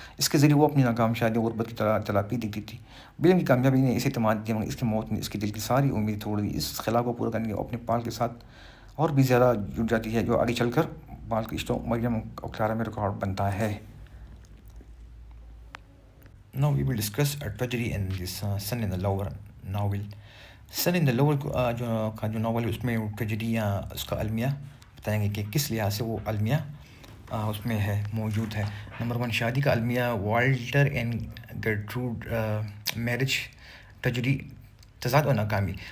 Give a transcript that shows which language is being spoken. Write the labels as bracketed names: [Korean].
[Urdu] اس کے ذریعے وہ اپنی ناکام شادی اور غربت کی تلاقی دیکھتی تھی. ولیم کی کامیابی نے اسے اعتماد دیا مگر اس کی موت نے اس کے دل کی ساری امید توڑ دی. اس خلا کو پورا کرنے کے اپنے پال کے ساتھ اور بھی زیادہ جڑ جاتی ہے جو آگے چل کر پال کے رشتوں مریم اور کلارا میں ریکارڈ بنتا ہے. [English] Now we will discuss a tragedy in this Son in the Lower novel. [Urdu] Son in the Lower جو ناول ہے اس میں ٹریجڈی یا اس کا المیہ بتائیں گے کہ کس لحاظ سے وہ المیہ اس میں ہے موجود ہے. نمبر 1، شادی کا المیہ. [English] Walter and Gertrude marriage tragedy, [Urdu] تضاد اور ناکامی.